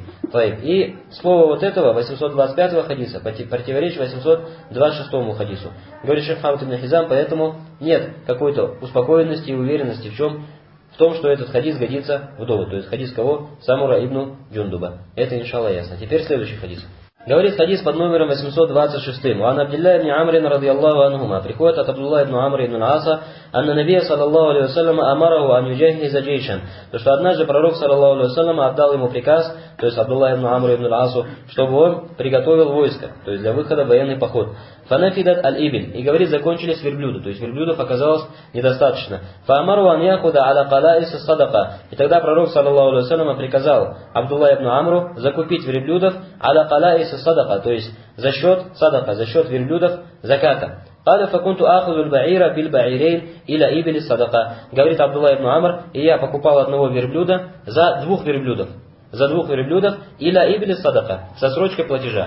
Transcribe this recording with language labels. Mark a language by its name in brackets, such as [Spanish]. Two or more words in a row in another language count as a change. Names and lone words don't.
[Russian] И слово вот этого 825 хадиса противоречит 826 хадису. Говорит шейх Мухаммад ибн Хизам, поэтому нет какой-то успокоенности и уверенности в том, что этот хадис годится в довод. То есть хадис кого? Самура ибн Джундуба. Это иншаллах ясно. Теперь следующий хадис. Говорит хадис под номером 826. [Arabic] «عن عبد الله بن عمرو رضي الله عنهما». [Russian] Приходит от Абдулла ибн Амра ибн Аса, [Arabic] «أن النبي صلى الله عليه وسلم أمره أن يجهز جيشا». [Russian] То, что однажды пророк [Arabic] صلى الله عليه وسلم [Russian] отдал ему приказ, то есть Абдулла ибн Амру ибн Асу, чтобы он приготовил войско, то есть для выхода в военный поход. [Arabic] «فنفدت الإبل». [Russian] И говорит, закончились верблюды, то есть верблюдов оказалось недостаточно. [Arabic] «فأمره أن يأخذ على قلائص الصدقة». [Russian] И тогда пророк [Arabic] صلى الله عليه وسلم [Russian] приказал Абдулла ибн Амру закупить верблюдов [Arabic] على قلائص الصدقة, [Russian] то есть за счет садака, за счет верблюдов заката. Говорит Абдулла ибн Амр, и я покупал одного верблюда за двух верблюдов. [Arabic] إلى إبل الصدقة, [Russian] со срочкой платежа.